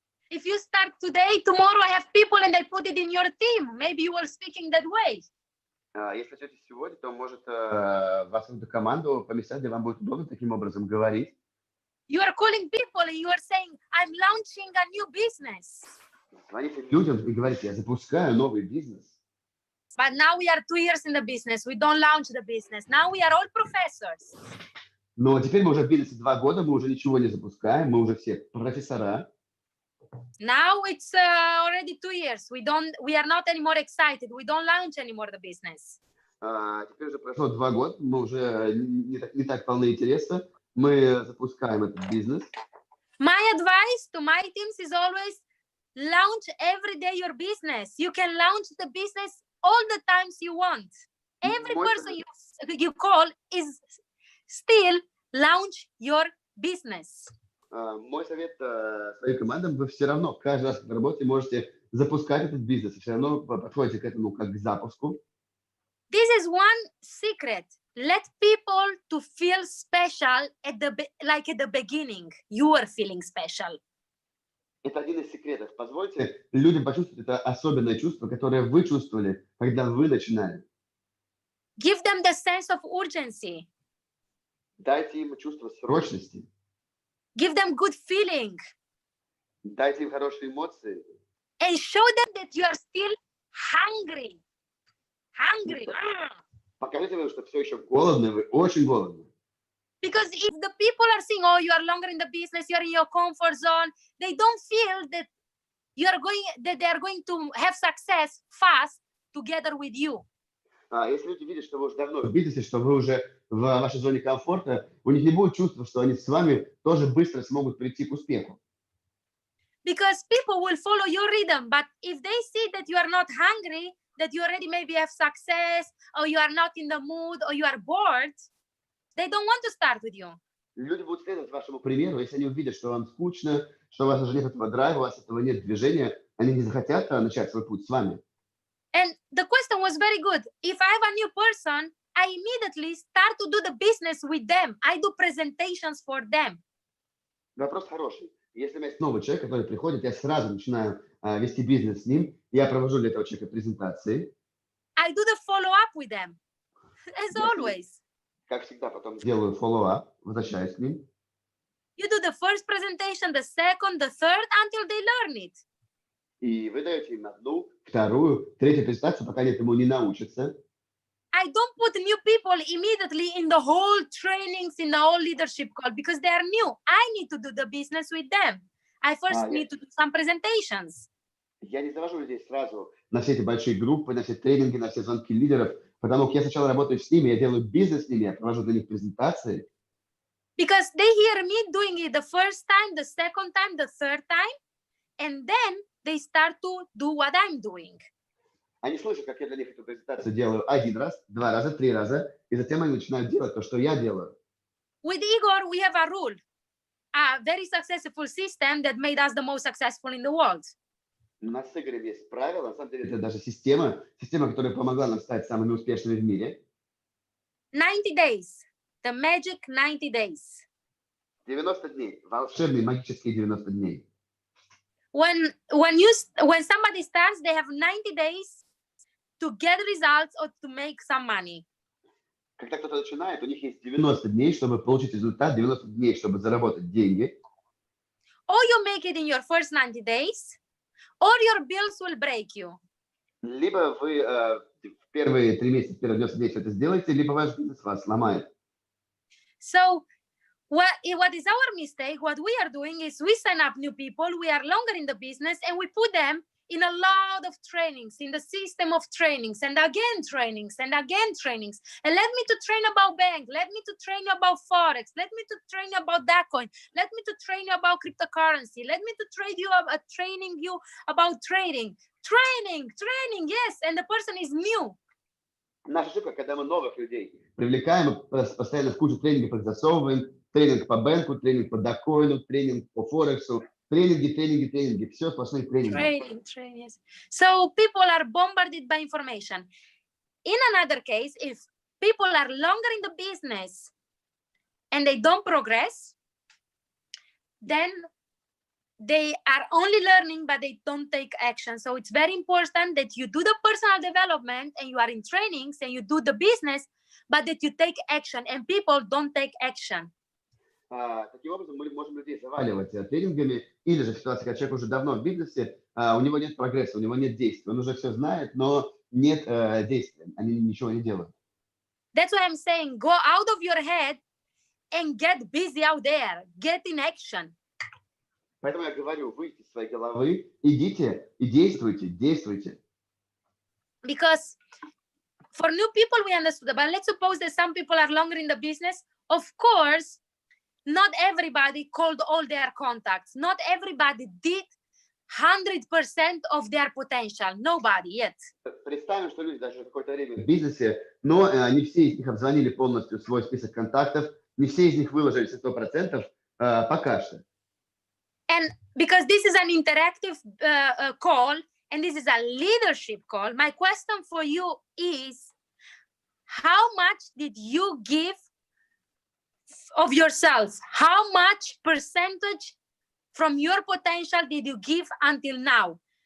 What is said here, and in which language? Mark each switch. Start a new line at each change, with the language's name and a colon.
English: If you start today, tomorrow I have people and I put it in your team. Maybe you were speaking that way.
Russian: Если начнете сегодня, то может вас в эту команду поместить, где вам будет удобно таким образом говорить.
English: You are calling people and you are saying, I'm launching a new business.
Russian: Звоните людям и говорите, я запускаю новый бизнес.
English: But now we are 2 years in the business. We don't launch the business. Now we are all professors.
Russian: Но теперь мы уже в бизнесе 2 года, мы уже ничего не запускаем, мы уже все профессора.
English: Now it's already 2 years. We are not anymore excited. We don't launch anymore the business.
Russian: Теперь уже прошло 2 года, мы уже не так полны интереса, мы запускаем этот бизнес.
English: My advice to my teams is always launch every day your business. You can launch the business all the times you want. Every person you call is still launch your business.
Russian: Мой совет своим командам, вы все равно каждый раз, когда работаете, можете запускать этот бизнес, все равно подходите к этому как к запуску.
English: This is one secret. Let people to feel special like at the beginning. You are feeling special.
Russian: Это один из секретов. Позвольте людям почувствовать это особенное чувство, которое вы чувствовали, когда вы начинали.
English: Give them the sense of urgency.
Russian: Дайте им чувство срочности.
English: Give them good feeling.
Russian: Дайте им хорошие эмоции.
English: And show them that you are still hungry. hungry.
Russian: Покажите вы, что все еще голодны, вы очень голодны.
English: Because if the people are saying, oh, you are longer in the business, you are in your comfort zone, they don't feel that they are going to have success fast together with you.
Russian: Если люди видят, что вы уже давно в бизнесе, что вы уже в вашей зоне комфорта, у них не будет чувства, что они с вами тоже быстро смогут прийти к успеху.
English: Because people will follow your rhythm, but if they see that you are not hungry, that you already maybe have success, or you are not in the mood, or you are bored, they don't want to start with you.
Russian: Люди будут следовать вашему примеру, если они увидят, что вам скучно, что у вас уже нет этого драйва, у вас этого нет движения, они не захотят начать свой путь с вами.
English: And the question was very good. If I have a new person, I immediately start to do the business with them. I do presentations for them.
Russian: Вопрос хороший. Если у меня есть новый человек, который приходит, я сразу начинаю вести бизнес с ним, я провожу для этого человека презентации.
English: I do the follow-up with them, as always.
Russian: Как всегда, потом делаю follow-up, возвращаюсь к ним.
English: You do the first presentation, the second, the third, until they learn it.
Russian: И вы даете им одну, вторую, третью презентацию, пока они этому не научатся.
English: I don't put new people immediately in the whole trainings, in the whole leadership call, because they are new. I need to do the business with them. I first need to do some presentations.
Russian: Я не завожу людей сразу на все эти большие группы, на все тренинги, на все звонки лидеров, потому что я сначала работаю с ними, я делаю бизнес с ними, я провожу для них презентации.
English: Because they hear me doing it the first time, the second time, the third time, and then they start to do what I'm doing.
Russian: Они слышат, как я для них эту презентацию делаю один раз, два раза, три раза, и затем они начинают делать то, что я делаю.
English: With Igor, we have a rule, a very successful system that made us the most successful in the world.
Russian: У нас с Игорем есть правила, на самом деле это даже система, которая помогла нам стать самыми успешными в мире.
English: 90 days, the magic 90 days.
Russian: 90 дней, волшебные магические 90 дней.
English: When somebody starts, they have 90 days to get results or to make some money.
Russian: Когда кто-то начинает, у них есть 90 дней, чтобы получить результат, 90 дней, чтобы заработать деньги.
English: Or you make it in your first 90 days, or your bills will break you.
Russian: Либо вы в первые 3 месяца, в первые 90 дней все это сделаете, либо ваш бизнес вас сломает.
English: So what is our mistake? What we are doing is we sign up new people, we are longer in the business, and we put them in a lot of trainings, in the system of trainings, and again trainings, and again trainings. And let me to train about bank, let me to train you about Forex, let me to train you about Dagcoin, let me to train you about cryptocurrency, let me to training you about trading. Training, yes, and the person is new.
Russian: Наша ошибка, когда мы новых людей привлекаем, постоянно в кучу тренингов их засовываем, тренинг по банку, тренинг по Dagcoin, тренинг по Форексу, тренинги, все сплошные тренинги.
English: Training. So people are bombarded by information. In another case, if people are longer in the business and they don't progress, then they are only learning, but they don't take action. So it's very important that you do the personal development and you are in trainings and you do the business, but that you take action, and people don't take action.
Russian: Таким образом, мы можем людей заваливать тренингами, или же в ситуации, когда человек уже давно в бизнесе, у него нет прогресса, у него нет действий, он уже все знает, но нет действия, они ничего не делают.
English: That's why I'm saying, go out of your head and get busy out there, get in action.
Russian: Поэтому я говорю, выйдите из своей головы, идите и действуйте.
English: Because for new people, we understood, but let's suppose that some people are longer in the business. Of course, not everybody called all their contacts. Not everybody did 100% of their potential. Nobody yet.
Russian: Представим, что люди даже какое-то время в бизнесе, но не все из них обзвонили полностью свой список контактов, не все из них выложили 100% пока что.
English: And because this is an interactive call, and this is a leadership call, my question for you is, how much did you give of yourself? How much percentage from your potential did you give until now?